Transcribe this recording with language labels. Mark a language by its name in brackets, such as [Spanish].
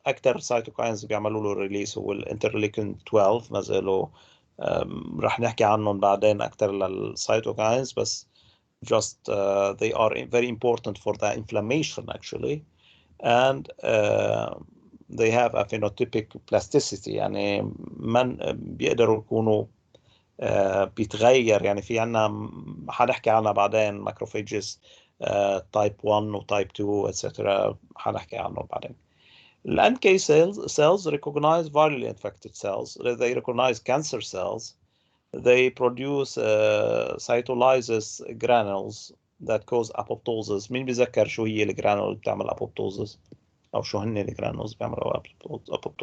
[Arabic] أكثر cytokines بيعملوا له release هو الانترليكين 12. ما زالوا رح نحكي عنهم بعدين أكثر للcytokines، بس [English] just they are very important for the inflammation actually, and they have a phenotypic plasticity. [Arabic] يعني من بيقدروا يكونوا بيتغير. يعني في عنا حنحكي عنها بعدين macrophages type 1 و type 2 etc. حنحكي عنهم بعدين. [English] The NK cells recognize virally infected cells. They recognize cancer cells. They produce cytolysis granules that cause apoptosis. [Arabic] مين بيذكر شو هي الجرانول اللي بتعمل apoptosis؟ أو شو هن الجرانولز بيعملوا apoptosis؟